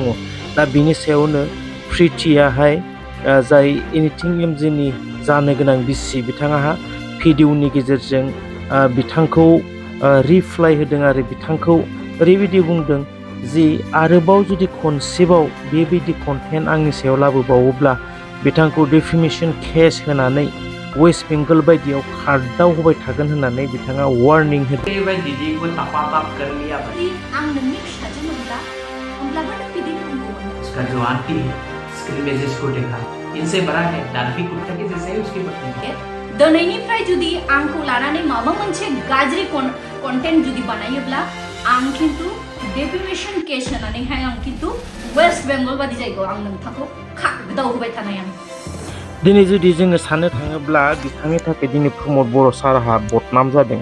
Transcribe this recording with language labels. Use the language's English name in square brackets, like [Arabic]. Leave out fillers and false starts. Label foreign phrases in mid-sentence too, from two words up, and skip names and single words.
[Bodo] दा बिनि सायावनो प्रिथियाहाय जाय एनिथिं एमजेनि जानो गोनां बिसि, बिथाङा भिडिअनि गेजेरजों बिथांखौ रिप्लाइ होदों आरो बिथांखौ ओरैबायदि बुंदों जि आरोबाव जुदि खनसेबाव बेबायदि कन्टेन्ट आंनि सायाव लाबोबावोब्ला बिथांखौ डिफेमेशन केस होनानै वेस्ट बेंगल बायदियाव खारदाव होबाय थागोन होननानै बिथाङा वार्निं होदों। आं नोंनि फिसाजो मोनब्ला होमब्लाबो नों बिदि बुंगौमोन। [Hindi] उसका जो आंटी है स्क्रीन में जिसको देखा इनसे बड़ा है, डांफी कुत्ता के जैसे है उसकी पत्नी। [Bodo] दिनैनिफ्राय जुदि आंखौ लानानै माबा मोनसे गाज्रि कन्टेन्ट जुदि बानायोब्ला आं खिन्थु डिफेमेशन केस होनानैहाय आं खिन्थु वेस्ट बेंगल बादि जायगायाव आं नोंथांखौ खागदाव होबाय थानाय आं। दिनै जुदि जोङो साननो थाङोब्ला बिथांनि थाखाय दिनै प्रमद बर' सारहा बदनाम जादों।